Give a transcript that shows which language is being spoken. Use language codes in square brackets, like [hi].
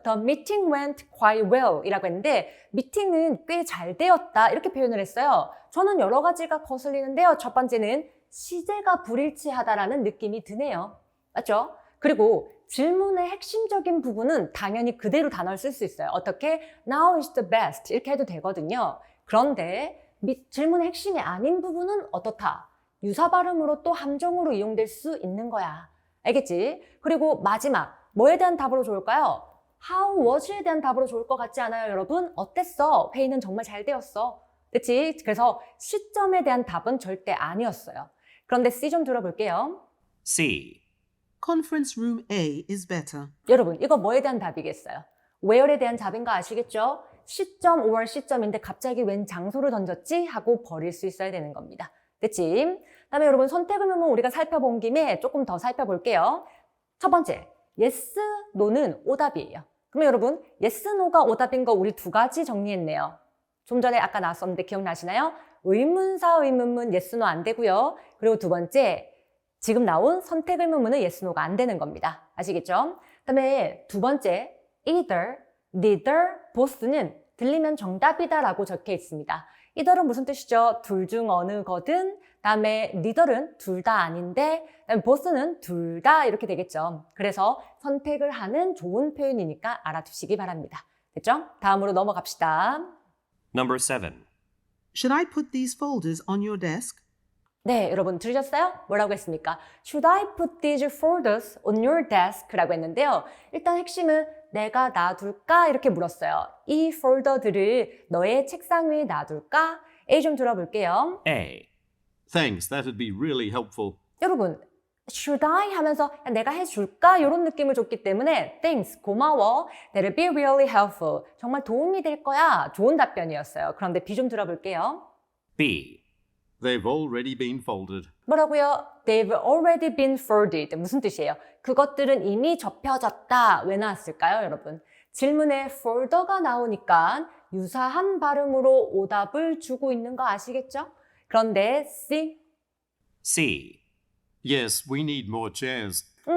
[en] The meeting went quite well [ko] 이라고 했는데 미팅은 꽤 잘 되었다 이렇게 표현을 했어요. 저는 여러 가지가 거슬리는데요. 첫 번째는 시제가 불일치하다라는 느낌이 드네요. 맞죠? 그리고 질문의 핵심적인 부분은 당연히 그대로 단어를 쓸 수 있어요. 어떻게? [en] Now is the best [ko] 이렇게 해도 되거든요. 그런데 질문의 핵심이 아닌 부분은 어떻다? 유사 발음으로 또 함정으로 이용될 수 있는 거야. 알겠지? 그리고 마지막 뭐에 대한 답으로 좋을까요? [en] How was [ko] 에 대한 답으로 좋을 것 같지 않아요, 여러분? 어땠어? 회의는 정말 잘 되었어. 그치? 그래서 시점에 대한 답은 절대 아니었어요. 그런데 C 좀 들어볼게요. [en] C. Conference room A is better. [ko] 여러분, 이거 뭐에 대한 답이겠어요? where에 대한 답인 거 아시겠죠? 시점 5월 시점인데 갑자기 웬 장소를 던졌지? 하고 버릴 수 있어야 되는 겁니다. 됐지? 그다음에 여러분 선택의문문 우리가 살펴본 김에 조금 더 살펴볼게요. 첫 번째, yes, no는 오답이에요. 그러면 여러분 yes, no가 오답인 거 우리 두 가지 정리했네요. 좀 전에 아까 나왔었는데 기억나시나요? 의문사 의문문 yes, no 안 되고요. 그리고 두 번째, 지금 나온 선택의문문은 yes, no가 안 되는 겁니다. 아시겠죠? 그다음에 두 번째, either, neither, both는 들리면 정답이다라고 적혀 있습니다. either은 무슨 뜻이죠? 둘 중 어느 거든. 그다음에 neither은 둘 다 아닌데, 그다음에 both는 둘 다 이렇게 되겠죠. 그래서 선택을 하는 좋은 표현이니까 알아두시기 바랍니다. 됐죠? 다음으로 넘어갑시다. [en] Number 7. Should I put these folders on your desk? [ko] 네, 여러분 들으셨어요? 뭐라고 했습니까? [en] Should I put these folders on your desk? [ko] 라고 했는데요. 일단 핵심은 내가 놔둘까? 이렇게 물었어요. 이 폴더들을 너의 책상 위에 놔둘까? A 좀 들어볼게요. [en] A. Thanks, that would be really helpful. [ko] 여러분, should I 하면서 야, 내가 해줄까? 이런 느낌을 줬기 때문에 thanks, 고마워. [en] That'll be really helpful. [ko] 정말 도움이 될 거야. 좋은 답변이었어요. 그런데 B 좀 들어볼게요. [en] B. They've already been folded. [ko] 뭐라고요? [en] They've already been folded. [ko] 무슨 뜻이에요? 그것들은 이미 접혀졌다. 왜 나왔을까요, 여러분? 질문에 folder가 나오니까 유사한 발음으로 오답을 주고 있는 거 아시겠죠? 그런데 C. [en] C. Yes, we need more chairs.